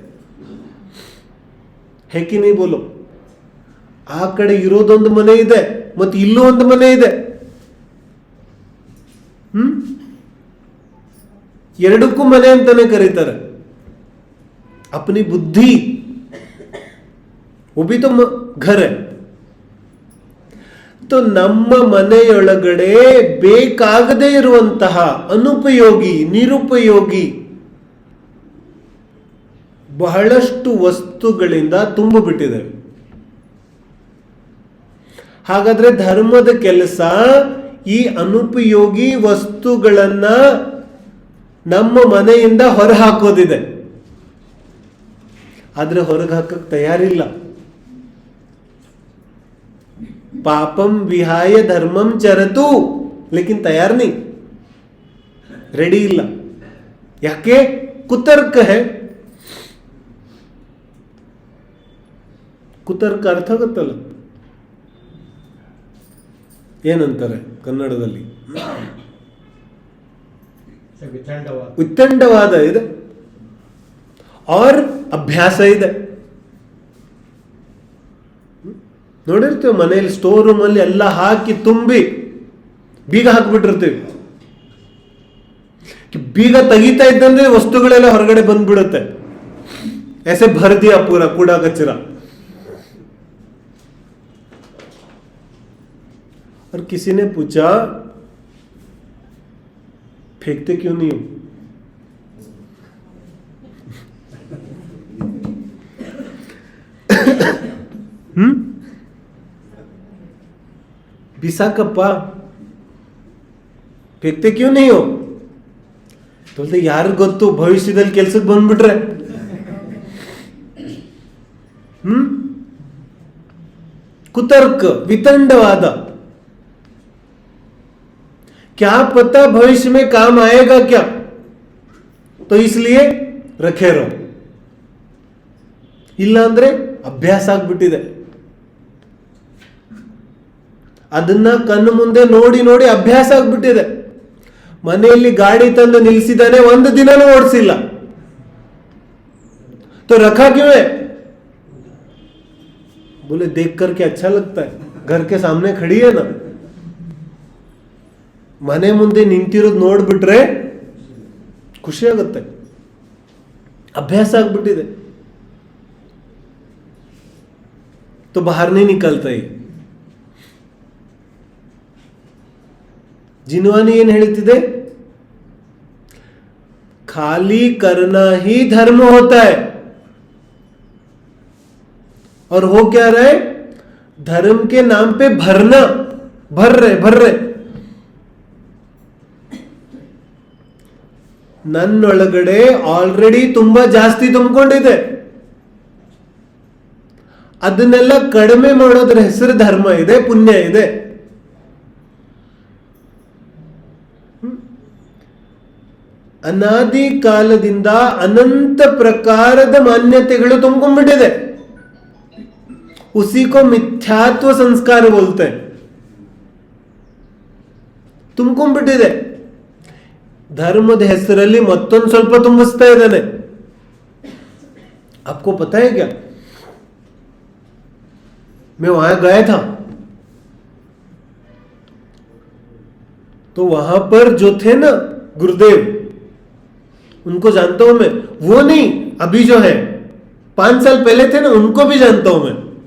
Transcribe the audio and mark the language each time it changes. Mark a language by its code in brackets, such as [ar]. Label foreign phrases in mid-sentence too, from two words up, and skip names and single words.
[kn] ಹೇಗೆ ಬೋಲು? ಆ ಕಡೆ ಇರೋದೊಂದು ಮನೆ ಇದೆ, ಮತ್ತೆ ಇಲ್ಲೂ ಒಂದು ಮನೆ ಇದೆ. ಎರಡಕ್ಕೂ ಮನೆ ಅಂತಾನೆ ಕರೀತಾರೆ. [hi] अपनी बुद्धि वो भी तो घर है. [kn] तो ನಮ್ಮ ಮನೆಯೊಳಗಡೆ ಬೇಕಾಗದೇ ಇರುವಂತಹ ಅನುಪಯೋಗಿ, ನಿರುಪಯೋಗಿ ಬಹಳಷ್ಟು ವಸ್ತುಗಳಿಂದ ತುಂಬಿಬಿಟ್ಟಿದೆ. ಹಾಗಾದ್ರೆ ಧರ್ಮದ ಕೆಲಸ ಈ ಅನುಪಯೋಗಿ ವಸ್ತುಗಳನ್ನ ನಮ್ಮ ಮನೆಯಿಂದ ಹೊರಹಾಕೋದಿದೆ. ಆದ್ರೆ ಹೊರಗೆ ಹಾಕಕ್ಕೆ ತಯಾರಿಲ್ಲ. [sa] पापं विहाय धर्मं चरतु, [hi] लेकिन तैयार नहीं, [kn] ರೆಡಿ ಇಲ್ಲ. [hi] ಯಾಕೆ? कुतर्क है. [kn] ಕುತರ್ಕ ಅರ್ಥ ಗೊತ್ತಲ್ಲ, ಏನಂತಾರೆ ಕನ್ನಡದಲ್ಲಿ? ವಿತಂಡವಾದ ಇದೆ, और ಅಭ್ಯಾಸ ಇದೆ. ನೋಡಿರ್ತೀವಿ ಮನೆಯಲ್ಲಿ ಸ್ಟೋರ್ ರೂಮ್ ಅಲ್ಲಿ ಎಲ್ಲ ಹಾಕಿ ತುಂಬಿ ಬೀಗ ಹಾಕ್ಬಿಟ್ಟಿರ್ತೀವಿ. ಬೀಗ ತೆಗಿತಾ ಇದ್ದಂದ್ರೆ ವಸ್ತುಗಳೆಲ್ಲ ಹೊರಗಡೆ ಬಂದ್ಬಿಡುತ್ತೆ. [hi] ऐसे भर दिया पूरा कूड़ा कचरा. और किसी ने पूछा फेंकते क्यों नहीं हो? ಬಿಸಾಕಪ್ಪ, फेंकते क्यों नहीं हो? बोलते यार [kn] ಗೊತ್ತು, ಭವಿಷ್ಯದಲ್ಲಿ ಕೆಲ್ಸಕ್ಕೆ ಬಂದ್ಬಿಟ್ರೆ. [hi] कुतर्क, वितंडवाद. क्या पता भविष्य में काम आएगा क्या, तो इसलिए रखे रहो. [kn] ಇಲ್ಲ ಅಂದ್ರೆ ಅಭ್ಯಾಸ ಆಗ್ಬಿಟ್ಟಿದೆ. ಅದನ್ನ ಕಣ್ಣು ಮುಂದೆ ನೋಡಿ ನೋಡಿ ಅಭ್ಯಾಸ ಆಗ್ಬಿಟ್ಟಿದೆ. ಮನೆಯಲ್ಲಿ ಗಾಡಿ ತಂದು ನಿಲ್ಲಿಸಿದಾನೆ, ಒಂದು ದಿನನೂ ಓಡಿಸಿಲ್ಲ. [hi] तो रखा क्यों है? बोले देख करके अच्छा लगता है, घर के सामने खड़ी है ना. [kn] ಮನೆ ಮುಂದೆ ನಿಂತಿರೋದು ನೋಡ್ಬಿಟ್ರೆ ಖುಷಿ ಆಗುತ್ತೆ. ಅಭ್ಯಾಸ ಆಗ್ಬಿಟ್ಟಿದೆ. [hi] तो बाहर नहीं निकलता ही. [kn] जिनवानी ಏನ್ ಹೇಳ್ತಿದೆ? [hi] खाली करना ही धर्म होता है. और हो क्या रहा है? धर्म के नाम पे भरना, भर रहे. [kn] ನನ್ನೊಳಗಡೆ ಆಲ್ರೆಡಿ ತುಂಬಾ ಜಾಸ್ತಿ ತುಂಬಿಕೊಂಡಿದೆ. ಅದನ್ನೆಲ್ಲ ಕಡಿಮೆ ಮಾಡೋದ್ರ ಹೆಸರು ಧರ್ಮ ಇದೆ, ಪುಣ್ಯ ಇದೆ. ಅನಾದಿ ಕಾಲದಿಂದ ಅನಂತ ಪ್ರಕಾರದ ಮಾನ್ಯತೆಗಳು ತುಂಬಿಕೊಂಡಿದೆ. [hi] उसी को मिथ्यात्व संस्कार बोलते हैं. [kn] ತುಂಬಿಕೊಂಡಿದೆ. ಧರ್ಮದ ಹೆಸರಲ್ಲಿ ಮತ್ತೊಂದು ಸ್ವಲ್ಪ ತುಂಬಿಸ್ತಾ ಇದ್ದಾನೆ. [hi] आपको पता है क्या? मैं वहां गया था, तो वहां पर जो थे ना गुरुदेव, उनको जानता हूं मैं. वो नहीं, अभी जो है 5 साल पहले थे ना, उनको भी जानता हूं मैं.